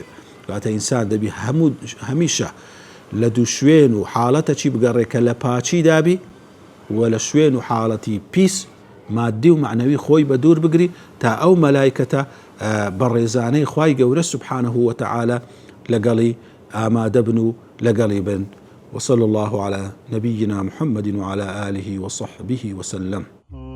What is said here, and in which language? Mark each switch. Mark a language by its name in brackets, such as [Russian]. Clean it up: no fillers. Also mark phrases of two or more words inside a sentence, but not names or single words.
[Central Kurdish] کاتە ئینسان دەبی هەمیشە لە دوو شوێن و حاڵەتەکی بگەڕێکە لە پاچی دابی و لە شوێن و حاڵەتی پیس مادی و معنەوی خۆی بە دوور بگری تا ئەو مەلایکەتە بەڕێزانەی خوای گەورە [Arabic] سبحانه وتعالى [Central Kurdish] لەگەڵی ئامادە بن و لەگەڵی بن. [Arabic] وصلى الله على نبينا محمد وعلى آله وصحبه وسلم.